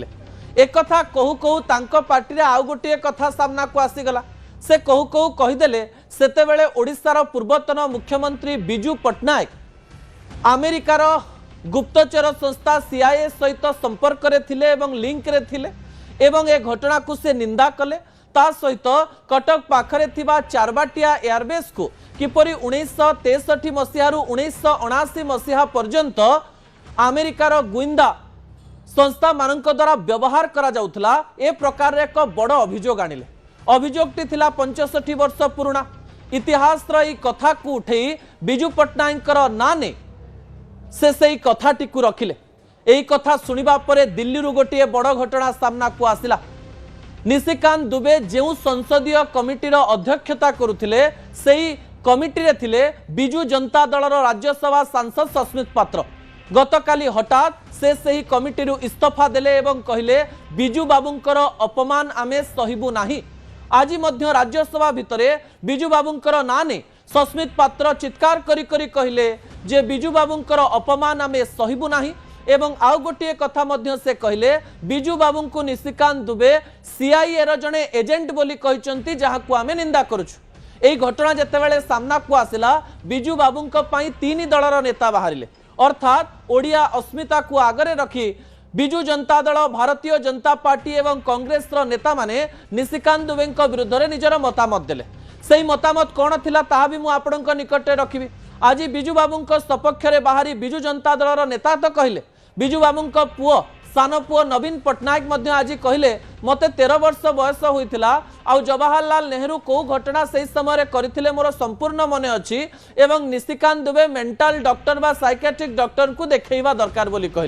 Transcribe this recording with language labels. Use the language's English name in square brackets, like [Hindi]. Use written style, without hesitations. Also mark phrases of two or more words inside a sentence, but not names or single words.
[Odia] ଏକ କଥା କହୁ କହୁ ତାଙ୍କ ପାର୍ଟି ରେ ଆଉ ଗୋଟେ କଥା ସାମ୍ନା କୁ ଆସିଗଲା ସେ କହୁ କହୁ କହିଦେଲେ ସେତେବେଳେ ଓଡ଼ିଶାର ପୂର୍ବତନ ମୁଖ୍ୟମନ୍ତ୍ରୀ ବିଜୁ ପଟ୍ଟନାୟକ ଆମେରିକାର ଗୁପ୍ତଚର ସଂସ୍ଥା CIA ସହିତ ସମ୍ପର୍କ ରେ ଥିଲେ ଏବଂ ଲିଙ୍କ ରେ ଥିଲେ ଏବଂ ଏ ଘଟଣା କୁ ସେ ନିନ୍ଦା କଲେ ତା ସହିତ କଟକ ପାଖରେ ଥିବା ଚାରବାଟିଆ ଏୟାରବେସ କୁ କିପରି 1963 ମସିହା 1979 ମସିହା ପର୍ଯ୍ୟନ୍ତ ଆମେରିକାର ଗୁଇନ୍ଦା ସଂସ୍ଥା ମାନଙ୍କ ଦ୍ୱାରା ବ୍ୟବହାର କରା ଯାଉଥିଲା ଏ ପ୍ରକାର ଏକ ବଡ଼ ଅଭିଯୋଗ ଆଣିଲେ। ଅଭିଯୋଗଟି ଥିଲା 65 ବର୍ଷ ପୁରୁଣା ଇତିହାସ ର କଥା କୁ ଉଠାଇ ବିଜୁ ପଟ୍ଟନାୟକ ନାଁ ରେ ସେ କଥାଟି କୁ ରଖିଲେ। ଏହି କଥା ଶୁଣିବା ପରେ ଦିଲ୍ଲୀ ରୁ ଗୋଟେ ବଡ଼ ଘଟଣା ସାମ୍ନା କୁ ଆସିଲା। ନିଶିକାନ୍ତ ଦୁବେ ଯେ ସଂସଦୀୟ କମିଟିର ଅଧ୍ୟକ୍ଷତା କରୁଥିଲେ ସେହି କମିଟି ରେ ଥିଲେ ବିଜୁ ଜନତା ଦଳର ରାଜ୍ୟସଭା ସାଂସଦ ସସ୍ମିତ ପାତ୍ର। ଗତକାଲି ହଠାତ ସେ ସେହି କମିଟି ରୁ ଇସ୍ତଫା ଦେଲେ ଏବଂ କହିଲେ ବିଜୁ ବାବୁଙ୍କର ଅପମାନ ଆମେ ସହିବୁ ନାହିଁ। ଆଜି ମଧ୍ୟ ରାଜ୍ୟସଭା ଭିତରେ ବିଜୁ ବାବୁଙ୍କର ନାଁ ରେ ସସ୍ମିତ ପାତ୍ର ଚିତ୍କାର କରି କରି କହିଲେ ଯେ ବିଜୁ ବାବୁଙ୍କର ଅପମାନ ଆମେ ସହିବୁ ନାହିଁ ଏବଂ ଆଉ ଗୋଟେ କଥା ମଧ୍ୟ ସେ କହିଲେ ବିଜୁ ବାବୁ କୁ ନିଶିକାନ୍ତ ଦୁବେ CIA ର ଜଣେ ଏଜେଣ୍ଟ ବୋଲି କହିଛନ୍ତି ଯାହା କୁ ଆମେ ନିନ୍ଦା କରୁଛୁ। ଏହି ଘଟଣା ଯେତେବେଳେ ସାମ୍ନା କୁ ଆସିଲା ବିଜୁ ବାବୁଙ୍କ ପାଇଁ ତିନି ଦଳର ନେତା ବାହାରିଲେ ଅର୍ଥାତ ଓଡ଼ିଆ ଅସ୍ମିତା କୁ ଆଗରେ ରଖି ବିଜୁ ଜନତା ଦଳ ଭାରତୀୟ ଜନତା ପାର୍ଟି ଏବଂ କଂଗ୍ରେସ ର ନେତା ମାନେ ନିଶିକାନ୍ତ ଦୁବେ ବିରୁଦ୍ଧ ରେ ନିଜର ମତାମତ ଦେଲେ। ସେହି ମତାମତ କଣ ଥିଲା ତାହା ବି ମୁଁ ଆପଣଙ୍କ ନିକଟେ ରଖିବି। ଆଜି ବିଜୁ ବାବୁଙ୍କ ସପକ୍ଷ ରେ ବାହାରି ବିଜୁ ଜନତା ଦଳର ନେତା ତ କହିଲେ ବିଜୁ ବାବୁଙ୍କ ପୁଅ ସାନ ପୁଅ ନବୀନ ପଟ୍ଟନାୟକ ମଧ୍ୟ ଆଜି କହିଲେ ମତେ 13 ବର୍ଷ ବୟସ ହୋଇଥିଲା ଆଉ ଜବାହରଲାଲ ନେହେରୁ କୁ ଘଟଣା ସେହି ସମୟ କରିଥିଲେ ମୋର ସମ୍ପୂର୍ଣ୍ଣ ମନେ ଅଛି ଏବଂ ନିଶିକାନ୍ତ ଦୁବେ [English] mental doctor [Odia] ବା [English] psychiatric doctor [Odia] କୁ ଦେଖାଇବା ଦରକାର ବୋଲି କହିଲେ।